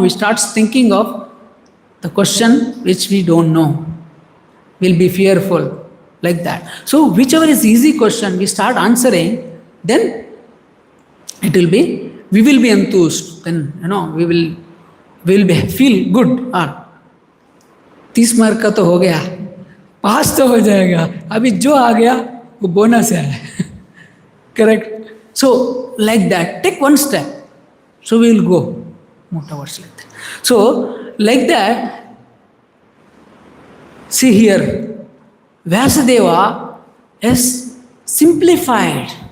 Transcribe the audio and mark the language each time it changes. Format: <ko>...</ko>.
<en>We start thinking of the question which we don't know. We'll be fearful, like that. So whichever is easy question, we start answering, then it will be, we will be enthused. Then, we will be feel good.</en> <hi>30 mark का तो हो गया, पास तो हो जाएगा, अभी जो आ गया वो बोनस है.</hi> <en>Correct? So like that, take one step. So we will go more towards like that. So like that, see here, Vyasadeva is simplified.</en>